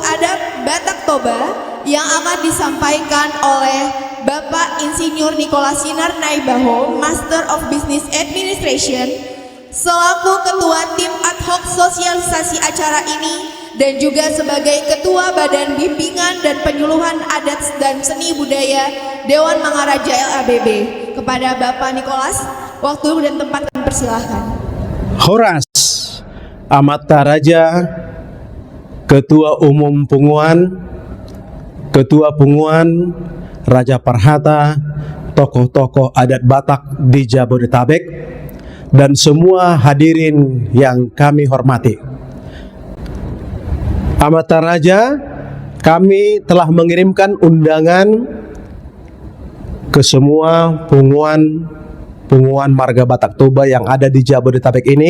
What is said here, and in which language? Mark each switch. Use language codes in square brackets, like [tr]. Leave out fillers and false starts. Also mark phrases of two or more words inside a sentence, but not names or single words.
[id] adat Batak Toba yang akan disampaikan oleh Bapak Insinyur Nicholas Sinar Naibaho, [en] Master of Business Administration, [id] selaku Ketua Tim Ad Hoc Sosialisasi acara ini dan juga sebagai Ketua Badan Bimbingan dan Penyuluhan Adat dan Seni Budaya Dewan Mangaraja LABB. Kepada Bapak Nicholas, waktu dan tempat kami persilahkan. [bbc] Horas Amata Raja, [id] Ketua Umum Punguan, Ketua Punguan, Raja Parhata, tokoh-tokoh adat Batak di Jabodetabek, dan semua hadirin yang kami hormati. [bbc] Amata Raja, [id] kami telah mengirimkan undangan ke semua punguan marga Batak Toba yang ada di Jabodetabek ini.